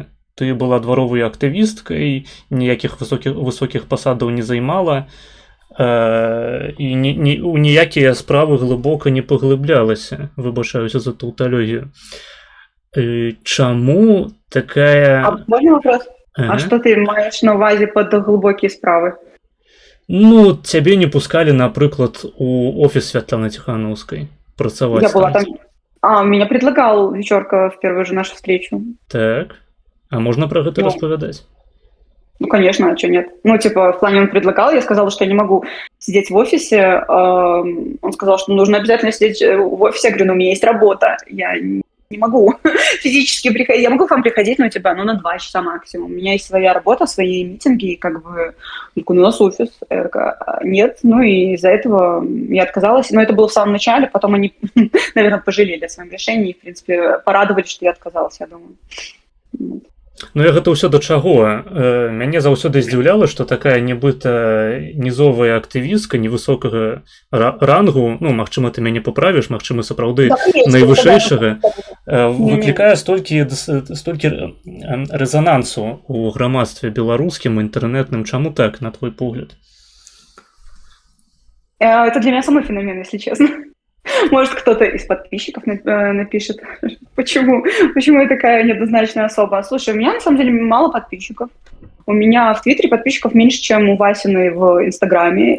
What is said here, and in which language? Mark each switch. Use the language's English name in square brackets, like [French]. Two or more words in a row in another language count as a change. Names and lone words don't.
[Belarusian] Ты была дваровай актывісткай, ніякіх высокіх пасадаў не займала, і у ніякія справы глыбока не паглыблялася. Выбачаюся за таўталогію. Чаму такая... Можна вопрос? А што ты маеш на увазе пад глыбокія справы? Ну, цябе не пускалі, напрыклад, у офіс Святланы Тихановской працаваць. Я была там. [Russian] Меня предлагал Вечерка в первую же нашу встречу. Так. А можно про это распавядаць? Ну, конечно, а что нет? В плане он предлагал, я сказала, что я не могу сидеть в офисе. Он сказал, что нужно обязательно сидеть в офисе. Я говорю, у меня есть работа. Я не могу физически приходить. Я могу к вам приходить, на 2 часа максимум. У меня есть своя работа, свои митинги, и у нас офис. Нет, и из-за этого я отказалась. Но это было в самом начале, потом они, наверное, пожалели о своем решении и, в принципе, порадовались, что я отказалась, я думаю. [Belarusian] Ну, я гэта ўсё да чаго. Мяне заўсёды здзіўляла, што такая нібыта нізовая актывістка невысокага рангу, магчыма, ты мяне паправіш, магчыма, сапраўды найвышэйшага, выклікае столькі рэзанансу ў грамадстве беларускім, інтэрнэтным. Чаму так, на твой погляд? [Russian] Это для меня самый феномен, если честно. Может, кто-то из подписчиков напишет, почему я такая неоднозначная особа. Слушай, у меня на самом деле мало подписчиков. У меня в Твиттере подписчиков меньше, чем у Васиной в Инстаграме.